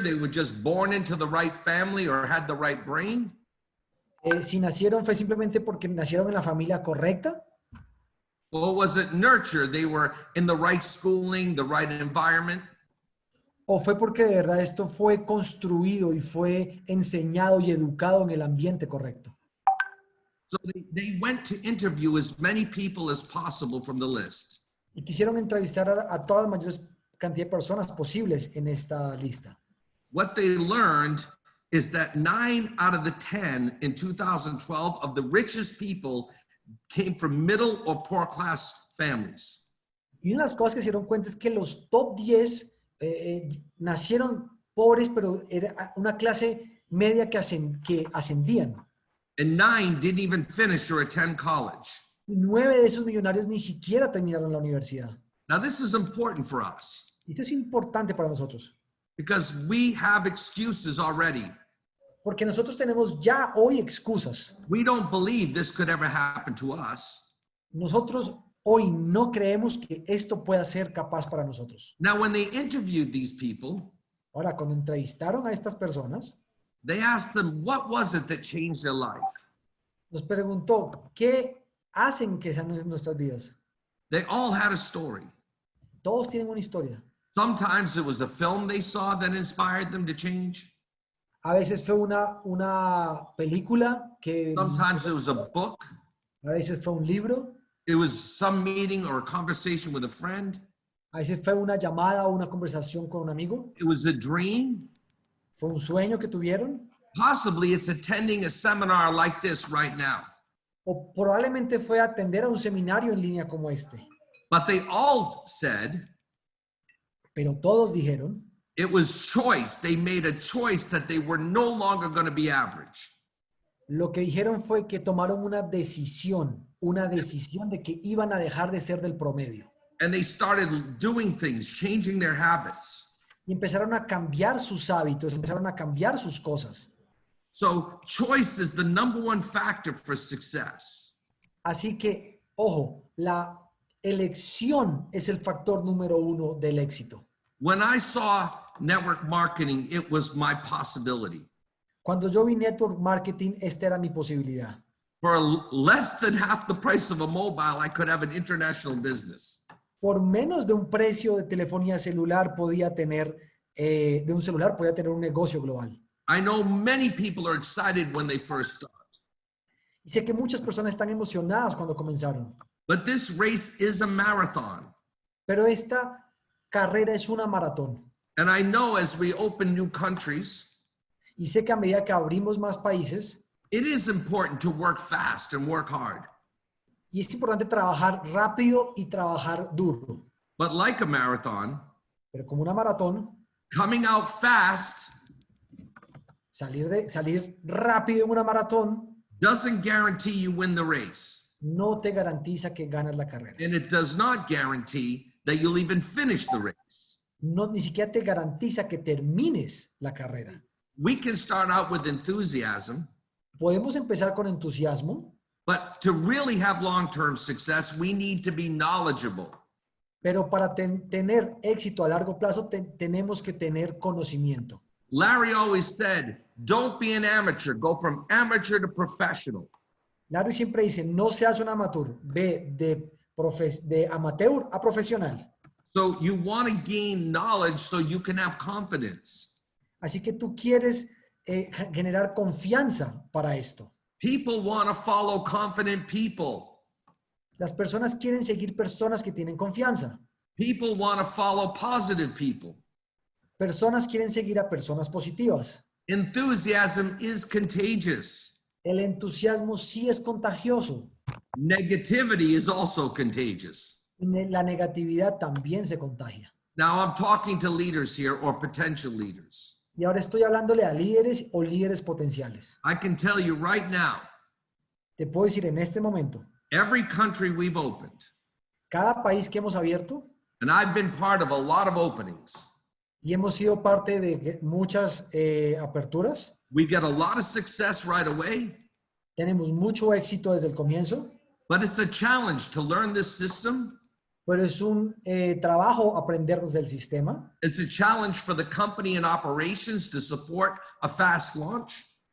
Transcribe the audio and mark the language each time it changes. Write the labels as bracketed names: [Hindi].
[English] They were just born into the right family or had the right brain? [Spanish] Si nacieron fue simplemente porque nacieron en la familia correcta. [English] Or was it nurture? They were in the right schooling, the right environment? [Spanish] ¿O fue porque de verdad esto fue construido y fue enseñado y educado en el ambiente correcto? [English] So they went to interview as many people as possible from the list. [Spanish] Y quisieron entrevistar a todas las mayores cantidad de personas posibles en esta lista. [English] What they learned is that 9 out of the 10 in 2012 of the richest people came from middle or poor class families. [Spanish] Y una de las cosas que se dieron cuenta es que los top 10 nacieron pobres, pero era una clase media que ascendían. [English] And 9 didn't even finish or attend college. [Spanish] Y 9 de esos millonarios ni siquiera terminaron la universidad. [English] Now, this is important for us [Spanish] Esto es importante para nosotros, [English] because we have excuses already. [Spanish] porque nosotros tenemos ya hoy excusas. [English] We don't believe this could ever happen to us. [Spanish] Nosotros hoy no creemos que esto pueda ser capaz para nosotros. [English] Now, when they interviewed these people, [Spanish] Ahora, cuando entrevistaron a estas personas, [English] they asked them, what was it that changed their life? [Spanish] nos preguntó, ¿qué hacen que sean nuestras vidas? [English] They all had a story. [Spanish] Todos tienen una historia. [English] Sometimes it was a film they saw that inspired them to change. [Spanish] A veces fue una película que, [English] Sometimes it was a book. [Spanish] a veces fue un libro, [English] It was some meeting or a conversation with a friend. [Spanish] a veces fue una llamada o una conversación con un amigo, [English] It was a dream. [Spanish] fue un sueño que tuvieron, [English] Possibly it's attending a seminar like this right now. [Spanish] o probablemente fue atender a un seminario en línea como este. [English] But they all said [Spanish] Pero todos dijeron, [English] it was choice. They made a choice that they were no longer going to be average. [Spanish] lo que dijeron fue que tomaron una decisión de que iban a dejar de ser del promedio. [English] And they started doing things, changing their habits. [Spanish] Y empezaron a cambiar sus hábitos, empezaron a cambiar sus cosas. [English] So choice is the number one factor for success. [Spanish] Así que, ojo, la elección es el factor número 1 del éxito. [English] When I saw network marketing, it was my possibility. [Spanish] Cuando yo vi network marketing, esta era mi posibilidad. [English] For less than half the price of a mobile, I could have an international business. [Spanish] Por menos de un precio de telefonía celular podía tener, un negocio global. [English] I know many people are excited when they first start. [Spanish] Y sé que muchas personas están emocionadas cuando comenzaron. [English] But this race is a marathon. [Spanish] Pero esta carrera es una maratón. [English] And I know as we open new countries, [Spanish] Y sé que a medida que abrimos más países, [English] it is important to work fast and work hard. [Spanish] y es importante trabajar rápido y trabajar duro. [English] But like a marathon, [Spanish] Pero como una maratón, [English] coming out fast [Spanish] salir rápido en una maratón [English] doesn't guarantee you win the race. [Spanish] no te garantiza que ganas la carrera. [English] And it does not guarantee that you'll even finish the race. [Spanish] No, ni siquiera te garantiza que termines la carrera. [English] We can start out with enthusiasm, [Spanish] Podemos empezar con entusiasmo, [English] but to really have long-term success, we need to be knowledgeable. [Spanish] pero para tener éxito a largo plazo tenemos que tener conocimiento. [English] Larry always said, don't be an amateur, go from amateur to professional. [Spanish] Larry siempre dice, no seas un amateur, ve de amateur a profesional. [English] So you want to gain knowledge so you can have confidence. [Spanish] Así que tú quieres generar confianza para esto. [English] People want to follow confident people. [Spanish] Las personas quieren seguir personas que tienen confianza. [English] People want to follow positive people. [Spanish] Personas quieren seguir a personas positivas. [English] Enthusiasm is contagious. [Spanish] El entusiasmo sí es contagioso. [English] Negativity is also contagious. [Spanish] La negatividad también se contagia. [English] Now I'm talking to leaders here or potential leaders. [Spanish] Y ahora estoy hablándole a líderes o líderes potenciales. [English] I can tell you right now, [Spanish] Te puedo decir en este momento, [English] every country we've opened, [Spanish] cada país que hemos abierto, [English] and I've been part of a lot of openings, [Spanish] y hemos sido parte de muchas aperturas, [English] we get a lot of success right away, [Spanish] tenemos mucho éxito desde el comienzo, [English] but it's a challenge to learn this system. [Spanish] pero es un trabajo aprendernos del sistema. [English] It's a challenge for the company and operations to support a fast launch.